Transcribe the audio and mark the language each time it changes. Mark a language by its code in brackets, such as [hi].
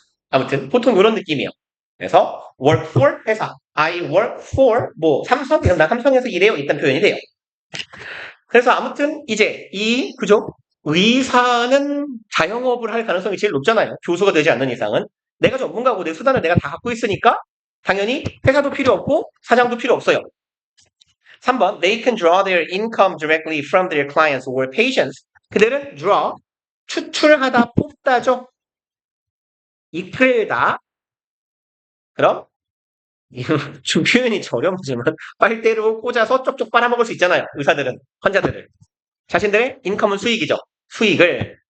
[ko] 아무튼 보통 이런 느낌이에요. 그래서 work for 회사, [en] I work for [ko] 뭐 삼성, 나 삼성에서 일해요. 일단 표현이 돼요. 그래서 아무튼 이제 그죠? 의사는 자영업을 할 가능성이 제일 높잖아요. 교수가 되지 않는 이상은. 내가 전문가고 내 수단을 내가 다 갖고 있으니까 당연히 회사도 필요 없고 사장도 필요 없어요. [en] 3번 They can draw their income directly from their clients or patients. [ko] 그들은 draw, 추출하다, 뽑다죠. 이끌다. 그럼 좀 표현이 저렴하지만 빨대로 꽂아서 쪽쪽 빨아먹을 수 있잖아요. 의사들은, 환자들을. 자신들의 인컴은 수익이죠. 수익을